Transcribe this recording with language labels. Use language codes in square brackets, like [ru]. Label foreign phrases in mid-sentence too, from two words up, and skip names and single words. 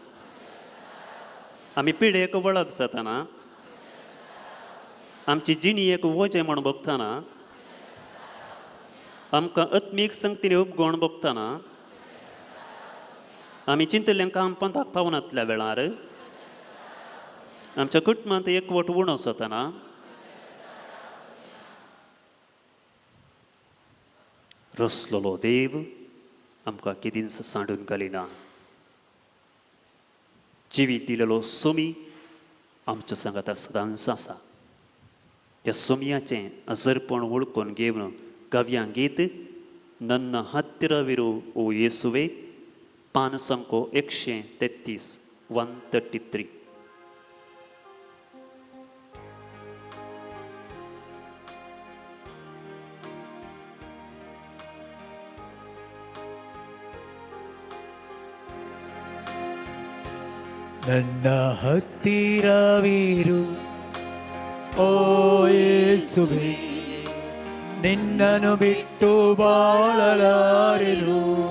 [kok] आमी पिडेक वळख जाताना, आमची जिणी एक वजें म्हूण भोगतना, आमकां आत्मीक संगतीन उपगोण भोगतना, आमी चिंतल्लें काम पंथाक पावनातल्या वेळार, आमच्या कुटुंबांत एकवट उणो जाताना, रसलोलो देव आमकां कितेंच सांडून घालिना. जिवीत दिलेलो सोमी आमच्या सांगात सदांच आसा. त्या सोमयाचें आजरपण वळखून घेवन काव्यां गीत [kn] ನನ್ನ ಹತ್ತಿರವಿರು ಓ ಯೇಸುವೆ ಪಾನ ಸಂಖ್ಯೆ 133 133. ನನ್ನ ಹತ್ತಿರವಿರು ಓ ಯೇಸುವೆ ನಿನ್ನನ್ನು ಬಿಟ್ಟು ಬಾಳಲಾರೆನು.